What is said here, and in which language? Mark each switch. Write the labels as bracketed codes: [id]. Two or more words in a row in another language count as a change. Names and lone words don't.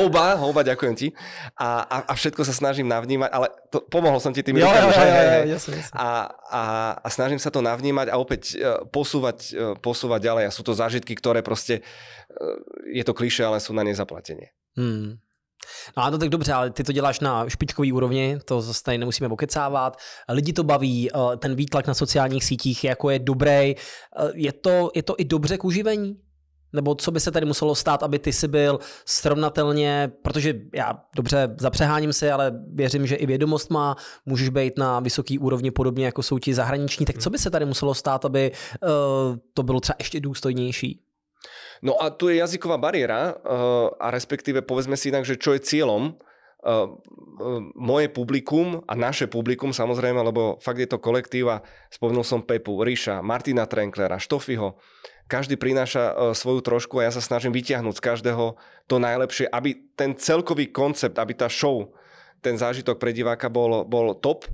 [sk] Houba, ďakujem ti. A všetko sa snažím navnímať, ale pomohol som ti tým rukami. Jasne. A snažím sa to navnímať a opäť posúvať ďalej. A sú to zážitky, ktoré proste, je to klišé, ale sú na nezaplatenie. [cs] No tak dobře, ale ty to děláš na špičkový úrovni, to zase tady nemusíme okecávat. Lidi to baví, ten výtlak na sociálních sítích jako je dobrý. Je to i dobře k uživení? Nebo co by se tady muselo stát, aby ty si byl srovnatelně, protože já dobře zapřeháním si, ale věřím, že i vědomost můžeš být na vysoký úrovni podobně jako jsou ti zahraniční, tak co by se tady muselo stát, aby to bylo třeba ještě důstojnější? [sk] No a tu je jazyková bariéra a respektíve povedzme si inak, že čo je cieľom moje publikum a naše publikum samozrejme, lebo fakt je to kolektív a spomenul som Pepu, Ríša, Martina Trenklera, Štofiho. Každý prináša svoju trošku a ja sa snažím vyťahnuť z každého to najlepšie, aby ten celkový koncept, aby tá show, ten zážitok pre diváka bol top.